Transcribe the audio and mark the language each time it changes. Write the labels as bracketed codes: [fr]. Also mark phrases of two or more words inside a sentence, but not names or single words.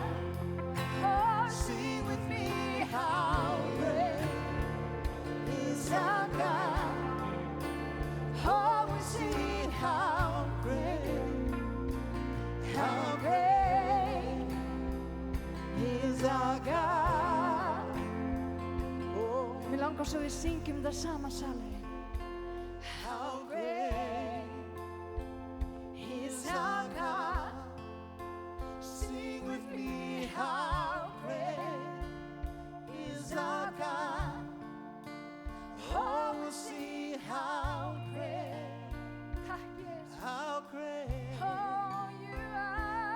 [en] Oh, sing with me, how great is our God? Oh, we sing, how great is our God? [is] Oh, mér langar svo við syngjum það sama salurinn. [en] How great is our God? Sing with me, how great is our God? Oh, we'll see how great, how great oh, you are.